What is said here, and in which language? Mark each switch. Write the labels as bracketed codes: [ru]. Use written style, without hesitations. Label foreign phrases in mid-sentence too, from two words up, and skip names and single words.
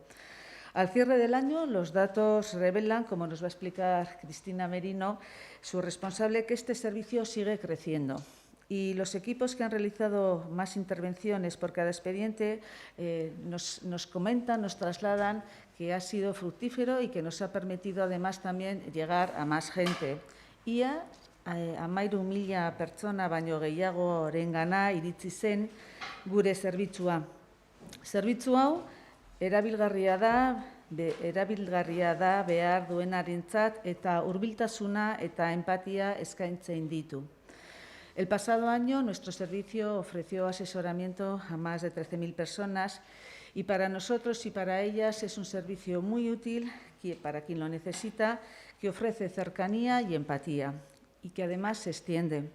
[es] Al cierre del año, los datos revelan, como nos va a explicar Cristina Merino, su responsable, que este servicio sigue creciendo. Y los equipos que han realizado más intervenciones por cada expediente nos comentan, nos trasladan que ha sido fructífero y que nos ha permitido además también llegar a más gente. [eu] Ia 13.000 pertsona baino gehiagorengana iritsi zen gure zerbitzua. Zerbitzu hau erabilgarria da behar duenarentzat eta hurbiltasuna eta empatia eskaintzen ditu. [es] El pasado año nuestro servicio ofreció asesoramiento a más de 13.000 personas y para nosotros y para ellas es un servicio muy útil para quien lo necesita, que ofrece cercanía y empatía y que además se extiende.